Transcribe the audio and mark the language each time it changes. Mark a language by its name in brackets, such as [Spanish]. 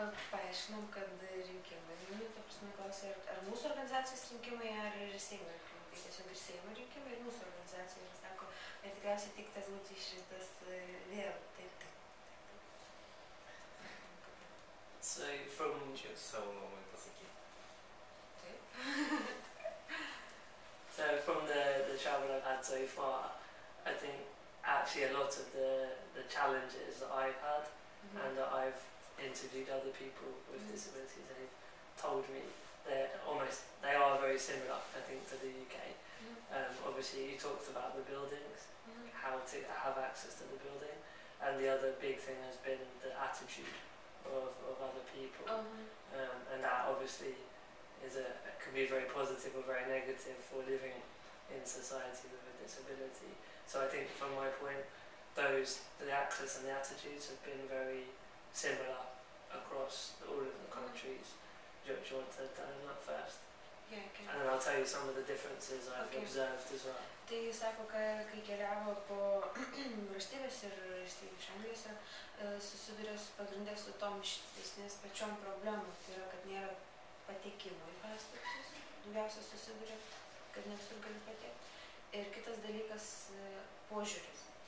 [Lithuanian] Paaiškinom, kad rinkimai, ta prasme, klausė, ar mūsų organizacijos rinkimai, ar ir Seimo rinkimai. Tai tiesiog ir Seimo rinkimai, ir mūsų organizacija. Ir sako, ir tikriausiai tik tas būtų išrinktas vėl. Taip. [English] So from [Lithuanian] Čia savo nuomonę pasakyti. Taip. [English] So from the travel I've had so far, I think actually a lot of the challenges that I've had and that I've interviewed other people with disabilities, and they've told me they are very similar, I think, to the UK. Obviously you talked about the buildings, how to have access to the building, and the other big thing has been the attitude of other people, and that obviously can be very positive or very negative for living in society with a disability. So I think from my point, the access and the attitudes have been very similar across all of the countries. Do you want to tell them that first? Yeah, okay. And then I'll tell you some of the differences I've observed as well. [Lithuanian] Tai jis sako, kai keliavo po valstybės ir šalyse, susiduria pagrindė su tom ištisnės pačiom problemom. Tai yra, kad nėra patekimo į pastatus. Daugiausia susiduria, kad ne visur gali patekti. Ir kitas dalykas – požiūris.